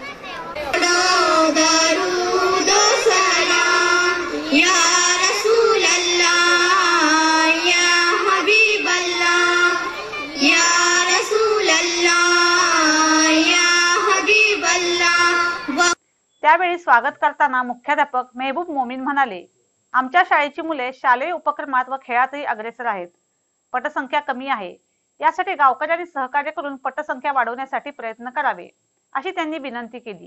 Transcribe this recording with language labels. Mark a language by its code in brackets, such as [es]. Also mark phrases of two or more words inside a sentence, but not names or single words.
[ar] درود سلام يا رسول الله يا حبيب الله يا رسول الله يا حبيب الله. [mr] त्यावेळी स्वागत करताना मुख्याध्यापक मेहबूब मोमीन म्हणाले, आमच्या शाळेची मुले शालेय उपक्रमात व खेळातही अग्रेसर आहेत. पटसंख्या कमी आहे, यासाठी गावकऱ्यांनी सहकार्य करून पटसंख्या वाढवण्यासाठी प्रयत्न करावे, अशी त्यांनी विनंती केली.